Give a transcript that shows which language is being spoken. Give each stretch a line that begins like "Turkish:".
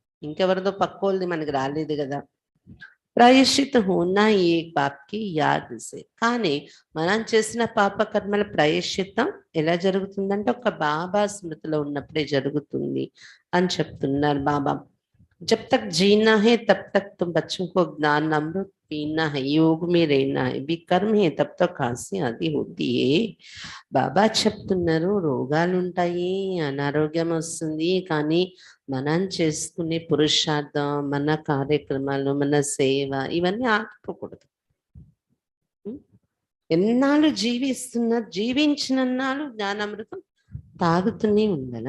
Telugu: ఇంకెవరిదో పక్కోళ్ళది మనకి రాలేదు గదా!
Hindi: ప్రాయశ్చిత్త హోనా ఏక్ బాప్‌కి యాద్ సే.
Telugu: కానీ మనం చేసిన పాప కర్మల ప్రాయశ్చిత్తం ఎలా జరుగుతుందంటే ఒక బాబా స్మృతిలో ఉన్నప్పుడే జరుగుతుంది అని చెప్తున్నారు బాబా.
Hindi: जब तक जीना है तब तक तुम बच्चों को ज्ञान अमृत पीना है, योग में रहना है, विकर्म है तब तक खांसी आदि होती है.
Telugu: బాబా చెప్తున్నారు రోగాలుంటాయి, అనారోగ్యం వస్తుంది. కానీ మనం చేసుకునే పురుషార్థం, మన కార్యక్రమాలు, మన సేవ ఇవన్నీ ఆగిపోకూడదు. ఉం? ఎన్నాళ్ళు జీవించినన్నాళ్ళు జ్ఞానామృతం తాగుతూనే ఉండాలి.